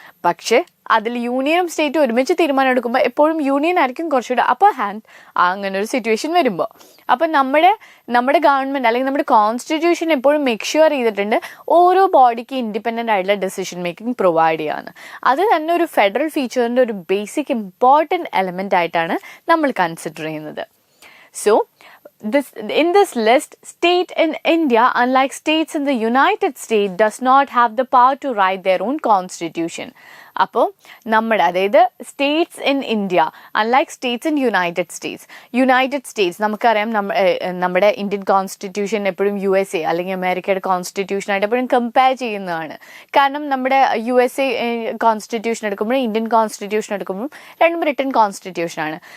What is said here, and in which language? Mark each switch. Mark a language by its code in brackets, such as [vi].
[ml] പക്ഷേ അതിൽ യൂണിയനും സ്റ്റേറ്റും ഒരുമിച്ച് തീരുമാനം എടുക്കുമ്പോൾ എപ്പോഴും യൂണിയൻ ആയിരിക്കും കുറച്ചുകൂടെ അപ്പർ ഹാൻഡ്, അങ്ങനെ ഒരു സിറ്റുവേഷൻ വരുമ്പോൾ. അപ്പം നമ്മുടെ ഗവൺമെൻറ് അല്ലെങ്കിൽ നമ്മുടെ കോൺസ്റ്റിറ്റ്യൂഷൻ എപ്പോഴും മേക്ക് ഷുവർ ചെയ്തിട്ടുണ്ട് ഓരോ ബോഡിക്ക് ഇൻഡിപെൻഡൻ്റ് ആയിട്ടുള്ള ഡെസിഷൻ മേക്കിംഗ് പ്രൊവൈഡ് ചെയ്യാമെന്ന്. അത് തന്നെ ഒരു ഫെഡറൽ ഫീച്ചറിൻ്റെ ഒരു ബേസിക് ഇമ്പോർട്ടൻറ്റ് എലമെൻ്റ് ആയിട്ടാണ് നമ്മൾ കൺസിഡർ ചെയ്യുന്നത്. [en] So in this list, state in India, unlike states in the United States, does not have the power to write their own constitution. [ml] അപ്പോൾ അതായത് States in India, unlike States in United States നമുക്കറിയാം, നമ്മുടെ Indian constitution എപ്പോഴും USA അല്ലെങ്കിൽ അമേരിക്കയുടെ കോൺസ്റ്റിറ്റ്യൂഷനായിട്ട് എപ്പോഴും compare ചെയ്യുന്നതാണ്. കാരണം നമ്മുടെ USA കോൺസ്റ്റിറ്റ്യൂഷൻ എടുക്കുമ്പോഴും ഇന്ത്യൻ കോൺസ്റ്റിറ്റ്യൂഷൻ എടുക്കുമ്പോഴും രണ്ടും റിട്ടൺ കോൺസ്റ്റിറ്റ്യൂഷനാണ്.